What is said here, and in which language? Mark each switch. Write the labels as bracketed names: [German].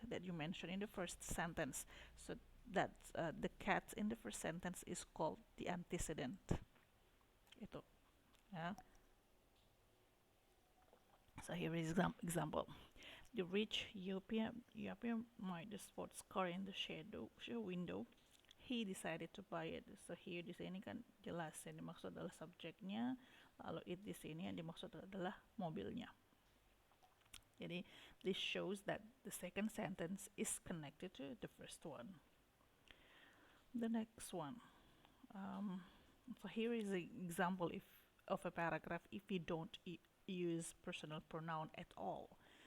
[English] That you mentioned in the first sentence. So that the cats in the first sentence is called the antecedent. [Indonesian] Itu, ya. [English] So here is example. The rich European might the sports car in the show window. He decided to buy it. So here [Indonesian] di sini kan jelas yang dimaksud adalah subjeknya, lalu it di sini yang dimaksud adalah mobilnya. Jadi [English] this shows that the second sentence is connected to the first one. The next one. So here is an example of a paragraph if you don't use personal pronoun at all.